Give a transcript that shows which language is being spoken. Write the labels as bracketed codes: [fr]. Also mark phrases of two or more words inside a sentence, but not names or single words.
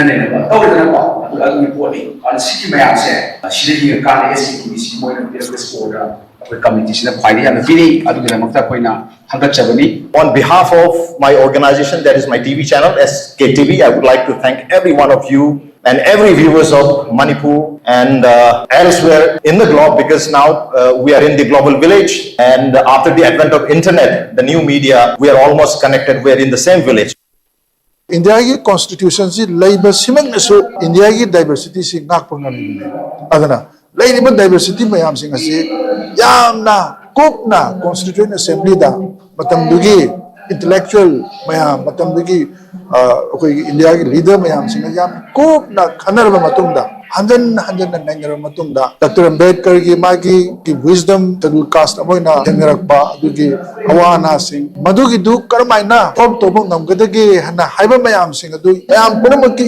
[en] on behalf of my organization, that is my TV channel, Sktv'S, I would like to thank every one of you and every viewers of Manipur and elsewhere in the globe, because now we are in the global village, and after the advent of internet, the new media, we are almost connected, we are in the same village. [mni] India ki constitution si labor simang so India ki diversity si ngak pangam adana labor diversity mayam sing asi yam na cook [en] constituent assembly [mni] da matam dugi intellectual mayam matam dugi ꯑꯩꯈꯣꯏꯒꯤ ꯏꯟꯗꯤꯌꯥꯒꯤ ꯂꯤꯗꯔ ꯃꯌꯥꯝꯁꯤꯡꯅ ꯌꯥꯝ ꯀꯨꯞꯅ ꯈꯟꯅꯔꯕ ꯃꯇꯨꯡꯗ ꯍꯟꯖꯟꯅ ꯅꯩꯅꯔꯕ ꯃꯇꯨꯡꯗ ꯗꯣꯛꯇꯔ ꯑꯝꯕꯦꯗꯀꯔꯒꯤ ꯃꯥꯒꯤ [en] wisdom schedule caste [mni] ꯑꯃ ꯑꯣꯏꯅ ꯊꯦꯡꯅꯔꯛꯄ ꯑꯗꯨꯒꯤ ꯑꯋꯥ ꯑꯅꯥꯁꯤꯡ ꯃꯗꯨꯒꯤꯗꯨ ꯀꯔꯝꯍꯥꯏꯅ ꯁꯣꯜꯕ ꯇꯧꯕ ꯉꯝꯒꯗꯒꯦ ꯍꯥꯏꯅ ꯍꯥꯏꯕ ꯃꯌꯥꯝꯁꯤꯡ ꯑꯗꯨ ꯃꯌꯥꯝ ꯄꯨꯝꯅꯃꯛꯀꯤ